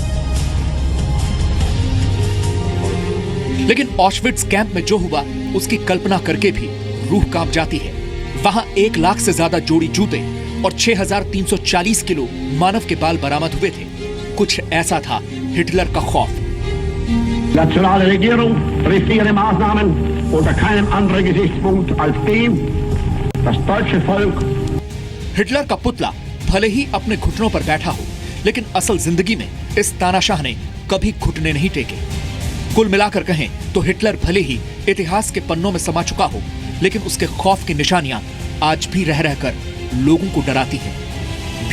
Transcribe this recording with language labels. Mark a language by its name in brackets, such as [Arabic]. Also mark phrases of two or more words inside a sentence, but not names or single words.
[Hindi] लेकिन ऑशविट्ज कैंप में जो हुआ उसकी कल्पना करके भी रूह कांप जाती है। वहां 1 लाख से ज्यादा जोड़ी जूते और 6,340 किलो मानव के बाल बरामद हुए थे। कुछ ऐसा था हिटलर का खौफ। [German] Nationale Regierung trifft ihre Maßnahmen unter keinem anderen Gesichtspunkt als dem, das deutsche Volk. [Hindi] हिटलर का पुतला भले ही अपने घुटनों पर बैठा हो, लेकिन असल जिंदगी में इस तानाशाह ने कभी घुटने नहीं टेके। कुल मिलाकर कहें तो हिटलर भले ही इतिहास के पन्नों में समा चुका हो, लेकिन उसके खौफ की निशानियां आज भी रह रहकर लोगों को डराती हैं।